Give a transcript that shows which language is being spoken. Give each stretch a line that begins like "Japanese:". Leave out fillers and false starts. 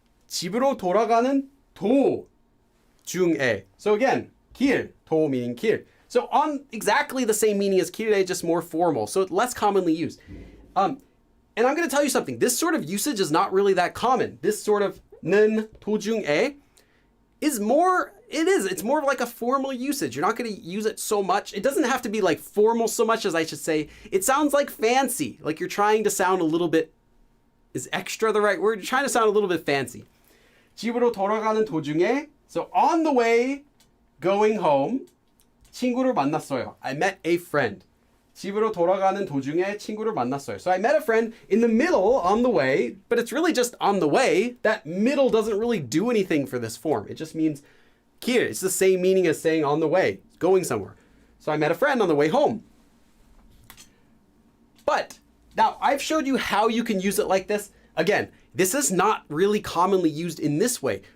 Korean: 집으로 돌아가는 도중에.
English: So again, 길, 도 meaning 길. So on exactly the same meaning as 길에, just more formal. So less commonly used. And I'm going to tell you something. This sort of usage is not really that common. This sort of
Korean: 는 도중에
English: is more, it's more of like a formal usage. You're not going to use it so much. It doesn't have to be like formal so much as I should say. It sounds like fancy, like you're trying to sound a little bit, is extra the right word? You're trying to sound a little bit fancy.
Korean: 집으로 돌아가는 도중에,
English: so on the way, going home,
Korean: 친구를 만났어요.
English: I met a friend.
Korean: 집으로 돌아가는 도중에 친구를 만났어요.
English: So I met a friend in the middle, on the way, but it's really just on the way. That middle doesn't really do anything for this form. It just means 길. It's the same meaning as saying on the way, going somewhere. So I met a friend on the way home. But now, I've showed you how you can use it like this. Again, this is not really commonly used in this way.